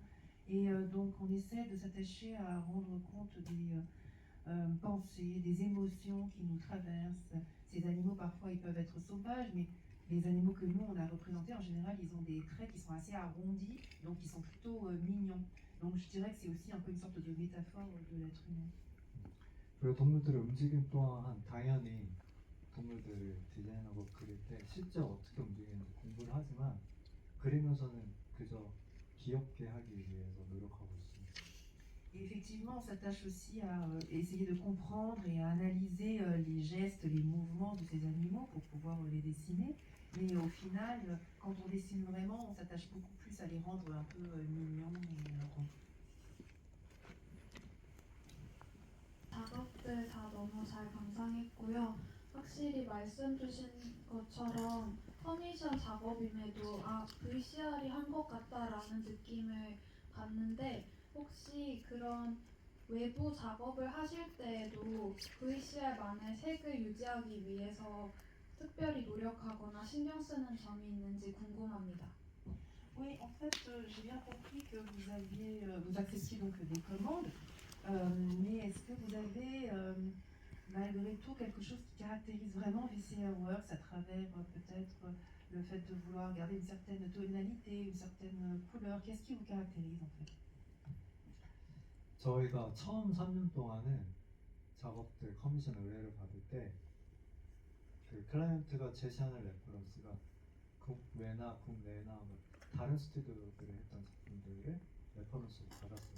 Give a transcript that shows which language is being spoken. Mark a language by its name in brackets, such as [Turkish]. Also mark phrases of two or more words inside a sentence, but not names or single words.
[French] Et donc on essaie de s'attacher à rendre compte des pensées, des émotions qui nous traversent. Ces animaux parfois ils peuvent être sauvages, mais les animaux que nous on a représentés en général ils ont des traits qui sont assez arrondis, donc ils sont plutôt mignons. Donc je dirais que c'est aussi un peu une sorte de métaphore de l'être humain. [Korean] 그리고 동물들의 움직임 또한 당연히 동물들을 디자인하고 그릴 때 실제 어떻게 움직이는지 공부를 하지만 그리면서는 그저 귀엽게 하기 위해서 노력하고 있습니다. [French] Et effectivement, on s'attache aussi à essayer de comprendre et à analyser les gestes, les mouvements de ces animaux pour pouvoir les dessiner. Mais au final, quand on dessine vraiment, on s'attache beaucoup plus à les rendre un peu mignons et ronds. [Korean] 작업들 다 너무 잘 감상했고요. 확실히 말씀 주신 것처럼 커미션 작업임에도 VCR이 한 것 같다라는 느낌을 받는데 혹시 그런 외부 작업을 하실 때에도 VCR만의 색을 유지하기 위해서 특별히 노력하거나 신경 쓰는 점이 있는지 궁금합니다. [French] Oui, en fait, j'ai bien compris que vous acceptiez donc des commandes, mais est-ce que vous avez malgré tout quelque chose qui caractérise vraiment VCR Works à travers peut-être le fait de vouloir garder une certaine tonalité, une certaine couleur? Qu'est-ce qui vous caractérise en fait? [Korean] 저희가 처음 3년 동안은 작업들 커미션 의뢰를 받을 때 그 클라이언트가 제시하는 레퍼런스가 국외나 국내나 뭐 다른 스튜디오들이 했던 작품들을 레퍼런스로 받았어요.